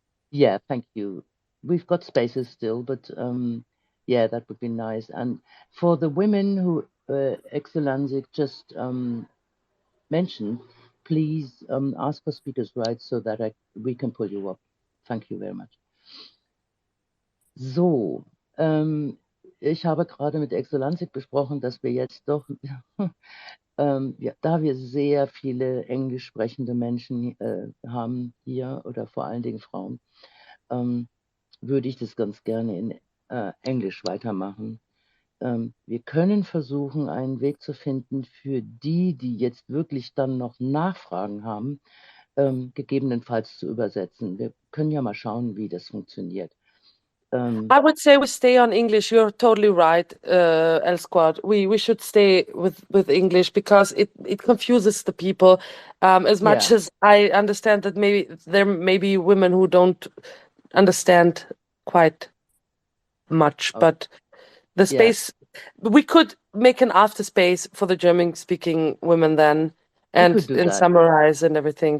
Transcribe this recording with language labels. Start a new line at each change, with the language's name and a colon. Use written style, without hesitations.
English: Yeah, thank you. We've got spaces still, but yeah, that would be nice. And for the women who Exulanzik just mentioned, please ask for speakers' rights so that we can pull you up. Thank you very much.
German: So, ich habe gerade mit Exulanzik besprochen, dass wir jetzt doch, ja, da wir sehr viele englisch sprechende Menschen haben hier oder vor allen Dingen Frauen, würde ich das ganz gerne in Englisch weitermachen. Wir können versuchen, einen Weg zu finden für die, die jetzt wirklich dann noch Nachfragen haben, gegebenenfalls zu übersetzen. Wir können ja mal schauen, wie das funktioniert.
English: I would say we stay on English. You're totally right, L Squad. We should stay with English because it confuses the people. As much as I understand that maybe there may be women who don't understand quite much, but the space we could make an after space for the German-speaking women then, and summarize and everything.